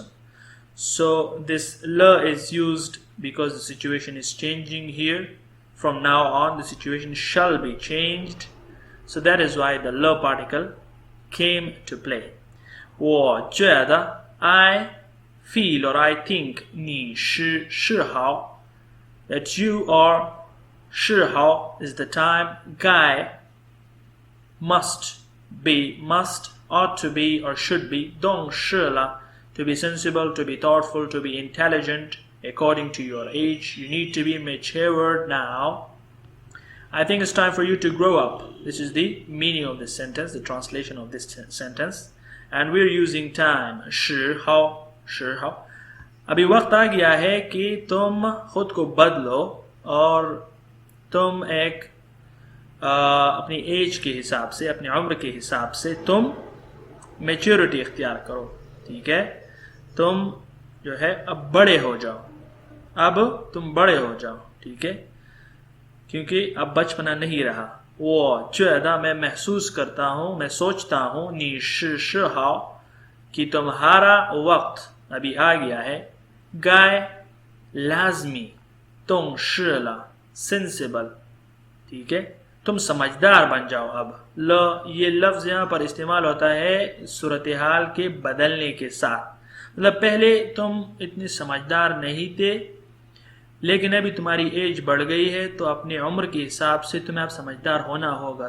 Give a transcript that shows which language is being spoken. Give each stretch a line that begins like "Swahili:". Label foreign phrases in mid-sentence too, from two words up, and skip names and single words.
English: So this le is used because the situation is changing here. From now on the situation shall be changed. So that is why the le particle came to play.
Chinese: 我觉得
English: I feel or I think
Chinese: 你是时候
English: that you are 时候 is the time, 该 must be, must, ought to be or should be,
Chinese: 懂事了
English: to be sensible, to be thoughtful, to be intelligent according to your age. You need to be matured now. I think it's time for you to grow up. This is the meaning of this sentence, the translation of this sentence. And we're using time,
Urdu: 时候 ابھی وقت آ گیا ہے کہ تم خود کو بدلو اور تم ایک اپنی ایج کے حساب سے، اپنی عمر کے حساب سے تم میچیورٹی اختیار کرو، ٹھیک ہے. تم جو ہے اب بڑے ہو جاؤ، اب تم بڑے ہو جاؤ، ٹھیک ہے، کیونکہ اب بچپنا نہیں رہا. وہ زیادہ میں محسوس کرتا ہوں، میں سوچتا ہوں
Chinese: 你是时候
Urdu: کہ تمہارا وقت ابھی آ گیا ہے. گائے لازمی
Chinese: 懂事了
Urdu: سینسیبل، ٹھیک ہے، تم سمجھدار بن جاؤ اب. ل یہ لفظ یہاں پر استعمال ہوتا ہے صورت حال کے بدلنے کے ساتھ، مطلب پہلے تم اتنے سمجھدار نہیں تھے لیکن ابھی تمہاری ایج بڑھ گئی ہے تو اپنے عمر کے حساب سے تمہیں اب سمجھدار ہونا ہوگا.